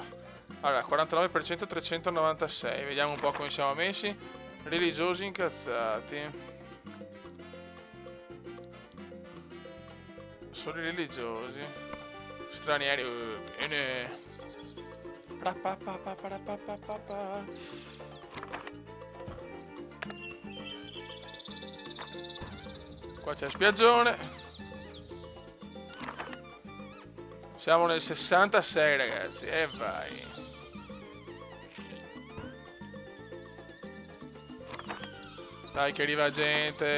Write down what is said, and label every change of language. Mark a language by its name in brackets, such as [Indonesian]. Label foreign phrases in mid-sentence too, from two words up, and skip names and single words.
[Italian] Allora, 49%, 396. Vediamo un po' come siamo messi. Religiosi incazzati. Solo i religiosi. stranieri. Bene. Pra-pa-pa-pa-pa-pa-pa-pa. Qua c'è spiaggione. Siamo nel 66 ragazzi. E vai. Dai che arriva gente.